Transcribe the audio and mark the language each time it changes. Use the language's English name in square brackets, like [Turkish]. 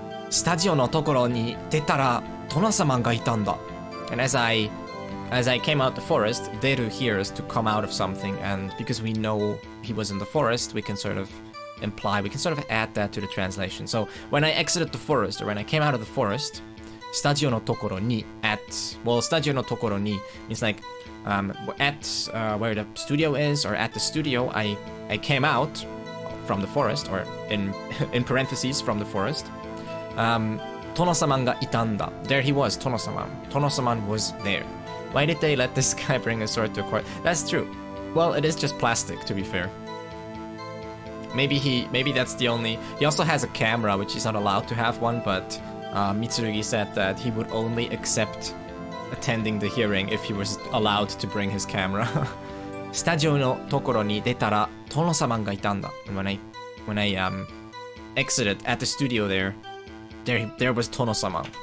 [Japanese] スタジオのところに出たら殿様がいたんだ. [English] And as I came out the forest, deru here is to come out of something, and because we know he was in the forest, we can sort of add that to the translation. So when I exited the forest, or when I came out of the forest, [Japanese] スタジオのところに スタジオのところに [English] means like at where the studio is, or at the studio, I came out from the forest, or in parentheses from the forest. [Japanese] 殿様がいたんだ. [English] There he was, 殿様. 殿様 was there. Why did they let this guy bring a sword to a court? That's true. Well, it is just plastic, to be fair. Maybe that's the only... He also has a camera, which he's not allowed to have one, but Mitsurugi said that he would only accept attending the hearing if he was allowed to bring his camera. [Japanese] スタジオのところに出たら殿様がいたんだ. [English] And when I exited at the studio there was 殿様.